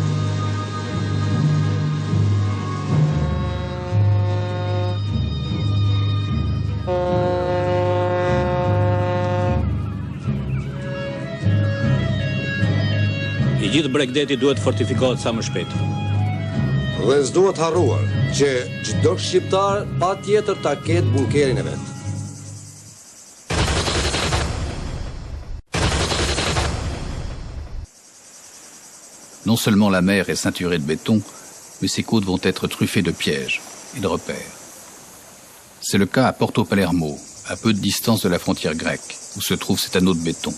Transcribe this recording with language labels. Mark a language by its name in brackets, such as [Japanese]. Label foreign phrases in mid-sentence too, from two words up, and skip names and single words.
[Albanian] I gjithë Bregdeti duhet fortifikohet sa më shpejt. Dhe s'duhet harruar që çdo shqiptar patjetër ta ketë bunkerin e vet. [French] Non seulement la mer est ceinturée de béton, mais ses côtes vont être truffées de pièges et de repères. C'est le cas à Porto Palermo, à peu de distance de la frontière grecque, où se trouve cet anneau de béton.